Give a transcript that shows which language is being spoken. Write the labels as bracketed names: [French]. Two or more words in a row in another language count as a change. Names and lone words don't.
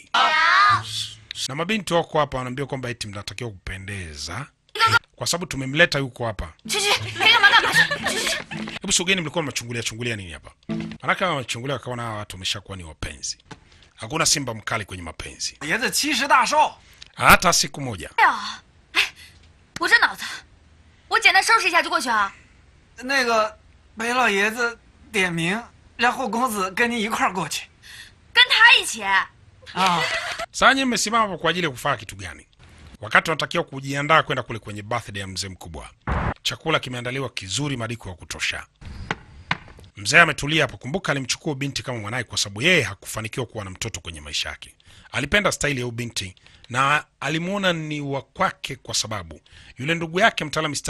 [Swahili] Na mabinti wako hapa wanaambia kwamba eti mnatakiwa kupendeza kwa sababu tumemleta yuko hapa. Hebu sogeni, mlikuwa mnachungulia nini hapa? Maana kama mnachungulia wakaona hawa watu wameshakuwa ni wapenzi. Hakuna simba mkali kwenye mapenzi. [Chinese] 爷子70大寿， [Swahili] Hata siku moja. [Chinese] 我这脑子，我简单收拾一下就过去啊。那个裴老爷子点名让后公子跟您一块儿过去。跟他一起。啊， [Swahili] Sasa nyinyi mmesimama hapo kwa ajili ya kufanya kitu gani? Wakati wanatakiwa kujiandaa kwenda kule kwenye birthday ya mzee mkubwa. Chakula kimeandaliwa kizuri, madiko ya kutosha. Mzee ametulia hapo. Kumbuka alimchukua binti kama mwanae kwa sababu yeye hakufanikiwa kuwa na mtoto kwenye maisha yake. Alipenda staili ya binti na alimuona ni wa kwake kwa sababu yule ndugu yake mtaalamu Mr.